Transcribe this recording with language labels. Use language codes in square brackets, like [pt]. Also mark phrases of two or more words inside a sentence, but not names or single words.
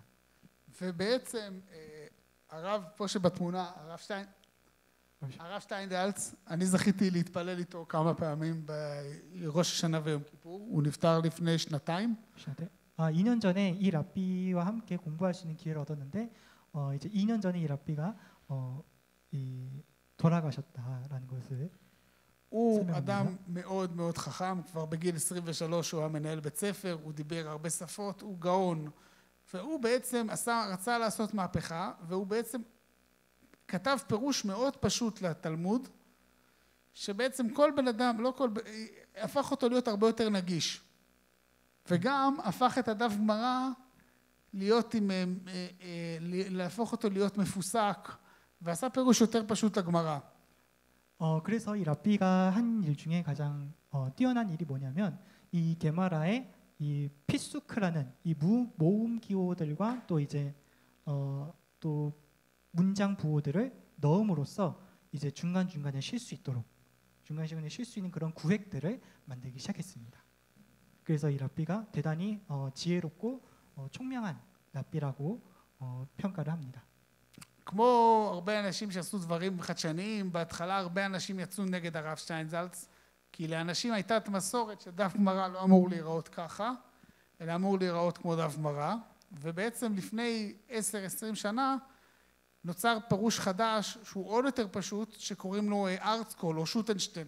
[he] ובעצם הרב פה שבתמונה, הרב שטיינדלץ, אני זכיתי להתפלל איתו כמה פעמים בראש השנה ויום כיפור. הוא נפטר לפני 2 שנתיים. [ko] 2년 전에 이 랍비와 함께 공부할 수 있는 기회를 얻었는데 이제 2년 전에 이 랍비가 돌아가셨다라는 것을 [he] הוא אדם מאוד מאוד חכם, כבר בגיל 23 הוא היה מנהל בית ספר, הוא דיבר הרבה שפות, הוא גאון, והוא בעצם רצה לעשות מהפכה, והוא בעצם כתב פירוש מאוד פשוט לתלמוד, שבעצם כל בן אדם, הפך אותו להיות הרבה יותר נגיש, וגם הפך את הדף גמרא להפוך אותו להיות מפוסק, ועשה פירוש יותר פשוט לגמרא. [ko] 그래서 이 랍비가 한 일 중에 가장 뛰어난 일이 뭐냐면 이 게마라의 이 피수크라는 이 모음 기호들과 또 이제 또 문장 부호들을 넣음으로써 이제 중간중간에 쉴 수 있도록 중간중간에 쉴 수 있는 그런 구획들을 만들기 시작했습니다. 그래서 이 랍비가 대단히 지혜롭고 총명한 랍비라고 평가를 합니다. [he] כמו הרבה אנשים שעשו דברים חדשניים, בהתחלה הרבה אנשים יצאו נגד הרב שטיינזלץ, כי לאנשים הייתה את מסורת שדף גמרא לא אמור להיראות ככה, אלא אמור להיראות כמו דף גמרא, ובעצם לפני 10-20 שנה נוצר פירוש חדש שהוא עוד יותר פשוט, שקוראים לו ארטסקול או שוטנשטיין.